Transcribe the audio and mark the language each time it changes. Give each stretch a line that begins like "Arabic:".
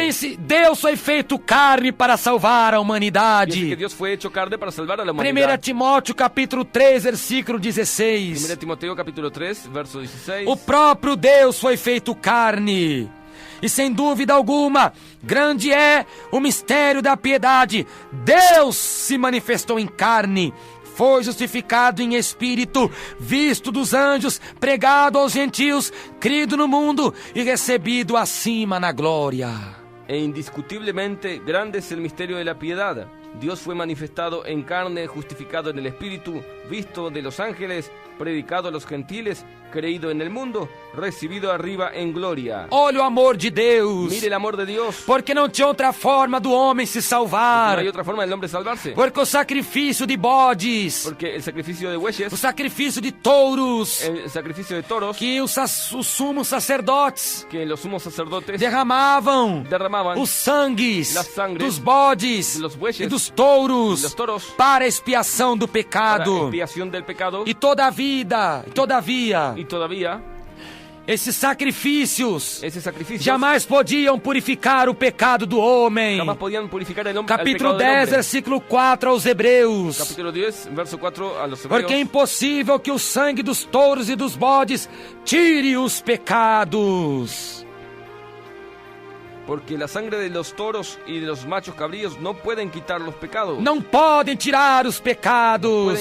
Portuguese: Pense, Deus foi feito carne para salvar a
Spanish: Piense que
Portuguese: humanidade.
Spanish: Dios fue hecho carne para salvar a la humanidad.
Portuguese: Timóteo capítulo 3, versículo 1 16.
Spanish: Timoteo capítulo 3, verso 16.
Portuguese: O próprio Deus foi feito carne. E sem dúvida alguma, grande é o mistério da piedade. Deus se manifestou em carne, foi justificado em espírito, visto dos anjos, pregado aos gentios, crido no mundo e recebido acima na glória.
Spanish: E indiscutiblemente grande es el misterio de la piedad. Dios fue manifestado en carne, justificado en el Espíritu, visto de los ángeles, predicado a los gentiles, creído en el mundo, recibido arriba en gloria.
Portuguese: Olha o amor de Deus.
Spanish: Mire el amor de Dios.
Portuguese: Porque não tinha outra forma do homem se salvar.
Spanish: No hay otra forma del hombre salvarse.
Portuguese: Porque o sacrifício de bodes,
Spanish: Porque el sacrificio de
Portuguese: o
Spanish: bueyes,
Portuguese: sacrifício de touros,
Spanish: el sacrificio de toros,
Portuguese: que os sumos sacerdotes
Spanish: que los sumos sacerdotes
Portuguese: derramavam
Spanish: derramaban
Portuguese: os sangues
Spanish: Las sangres
Portuguese: dos bodes
Spanish: de los bueyes
Portuguese: e dos touros
Spanish: y los toros
Portuguese: para a expiação do
Spanish: para
Portuguese: pecado.
Spanish: expiación del pecado.
Portuguese: E todavia,
Spanish: Y todavía,
Portuguese: esses sacrifícios
Spanish: ese sacrificio
Portuguese: jamais podiam purificar o pecado do homem.
Spanish: jamás podían purificar el hombre.
Portuguese: Capítulo
Spanish: al pecado del
Portuguese: 10,
Spanish: hombre.
Portuguese: versículo 4 aos Hebreus.
Spanish: Capítulo 10, verso 4 a los hebreos.
Portuguese: Porque é impossível que o sangue dos touros e dos bodes tire os pecados.
Spanish: Porque la sangre de los toros y de los machos cabríos no pueden quitar los pecados.
Portuguese: Não podem tirar os pecados.